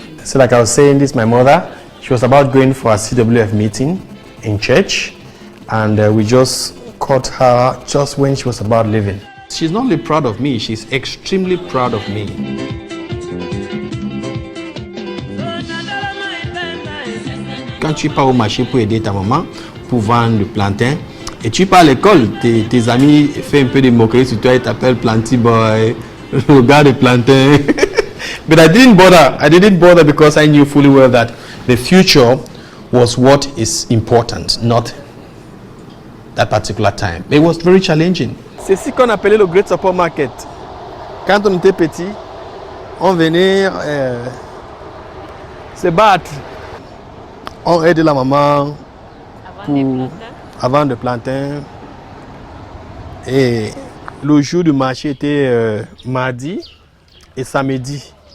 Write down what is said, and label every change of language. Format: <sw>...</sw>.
<en>So like I was saying, this my mother, she was about going for a CWF meeting in church, and we just caught her just when she was about leaving. She's not only proud of me, she's extremely proud of me.</en> <fr>Quand tu pars au marché pour aider ta maman, pour vendre le plantain, et tu pars à l'école, tes amis font un peu de moquerie sur toi, ils t'appellent Planty Boy, le gars de plantain.</fr> <en>But I didn't bother because I knew fully well that the future was what is important, not that particular time. It was very challenging.</en> <fr>C'est ce qu'on appelait le Great Support Market. Quand on était petit, on venait se battre. On aide la maman avant de planter. Et le jour du marché était mardi et samedi.</fr>